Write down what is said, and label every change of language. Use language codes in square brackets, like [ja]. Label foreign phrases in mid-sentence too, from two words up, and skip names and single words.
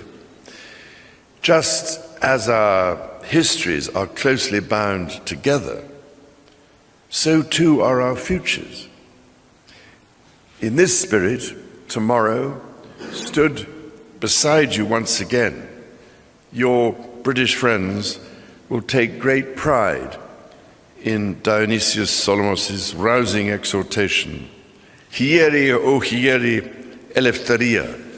[en] Just as our histories are closely bound together, so too are our futures. In this spirit, tomorrow, stood beside you once again, your British friends will take great pride in Dionysius Solomos' rousing exhortation, [el] Χαίρε ω χαίρε ελευθεριά.